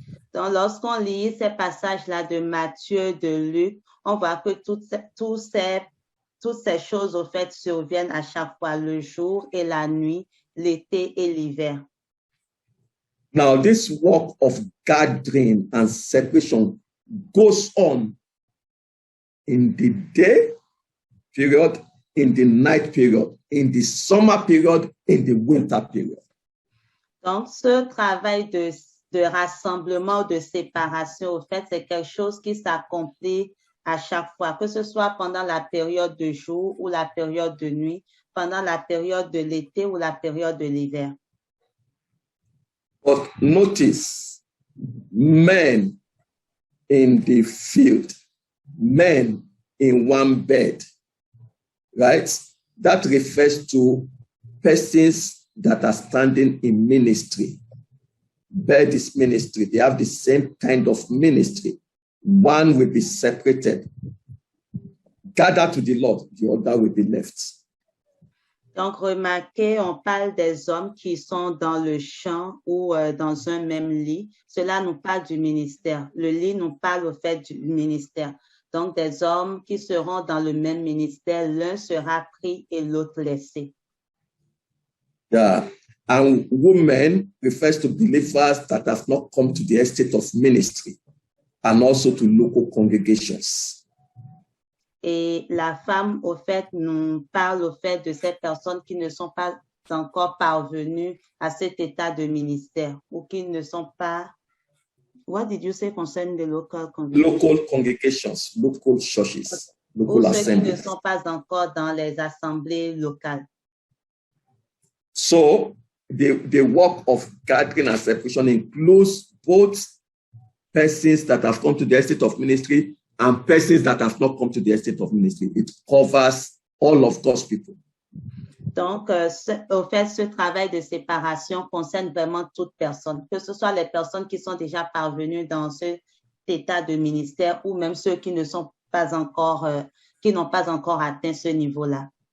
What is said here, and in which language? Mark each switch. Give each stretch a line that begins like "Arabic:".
French: Donc, lorsqu'on lit ces passages-là de Matthieu, de Luc, on voit que toutes ces choses, au fait, surviennent à chaque fois, le jour et la nuit, l'été et l'hiver.
English: Now, this work of gathering and separation goes on in the day period, in the night period, in the summer period, in the winter period.
French: Donc, ce travail de rassemblement, de séparation, au fait, c'est quelque chose qui s'accomplit à chaque fois, que ce soit pendant la période de jour ou la période de nuit, pendant la période de l'été ou la période de l'hiver.
English: But notice, men in the field, men in one bed, right? That refers to persons that are standing in ministry. Bed is ministry. They have the same kind of ministry. One will be separated, gathered to the Lord, the other will be left.
French: Donc, remarquez, on parle des hommes qui sont dans le champ ou dans un même lit. Cela nous parle du ministère. Le lit nous parle au fait du ministère. Donc, des hommes qui seront dans le même ministère, l'un sera pris et l'autre laissé.
English: Yeah. And women refers to believers that have not come to the estate of ministry and also to local congregations.
French: Et la femme, au fait, nous parle au fait de ces personnes qui ne sont pas encore parvenues à cet état de ministère ou qui ne sont pas.
English: What did you say concerning the local congregations? Local congregations, local churches, local
French: ou ceux qui ne
English: assemblies.
French: sont pas encore dans les assemblées locales.
English: So the work of gathering and separation includes both persons that have come to the estate of ministry and persons that have not come to the estate of ministry. It covers all of God's people.
French: Donc, au fait, ce travail de séparation concerne vraiment toute personne, que ce soit les personnes qui sont déjà parvenues dans cet état de ministère ou même ceux qui ne sont pas encore, qui n'ont pas encore atteint ce niveau-là.